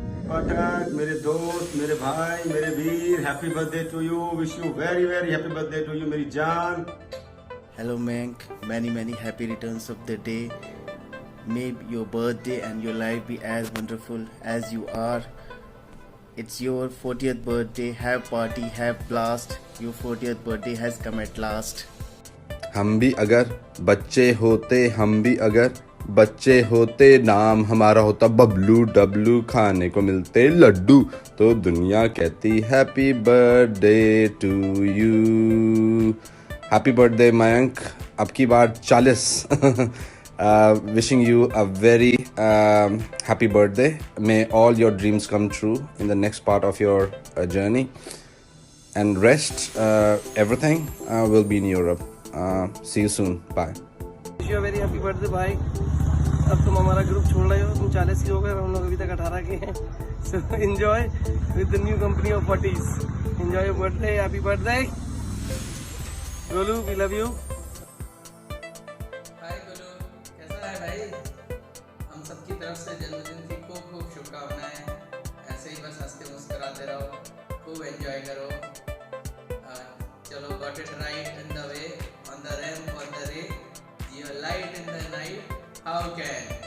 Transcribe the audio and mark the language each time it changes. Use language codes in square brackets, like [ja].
[en] पठाक [hi] मेरे दोस्त, मेरे भाई, मेरे वीर, [en] happy birthday to you, wish you very very happy birthday to you [hi] मेरी जान। [en] Hello Mank, many happy returns of the day. May your birthday and your life be as wonderful as you are. It's your 40th birthday. Have party, have blast. Your 40th birthday has come at last. [hi] हम भी अगर बच्चे होते, हम भी अगर बच्चे होते, नाम हमारा होता बबलू, डब्लू, खाने को मिलते लड्डू, तो दुनिया कहती [en] Happy birthday to you. Happy birthday [hi] Mayank, अब की बार 40। [en] Wishing you a very happy birthday. May all your dreams come true in the next part of your journey. And rest, everything will be in Europe. See you soon. Bye. Wish you a very happy birthday भाई। [hi] अब तुम हमारा group छोड़ रहे हो, तुम 40 के हो गए, हम लोग अभी तक 18 के हैं। [en] So enjoy with the new company of 40s. Enjoy your birthday. Happy birthday. Golu, we love you. [hi] सबकी तरफ से जन्मदिन की खूब खूब शुभकामनाएं। ऐसे ही बस हंसते मुस्कुराते रहो, खूब एंजॉय करो। [en] चलो got it right in the way, on the ramp, on the ray, your light in the night, how can.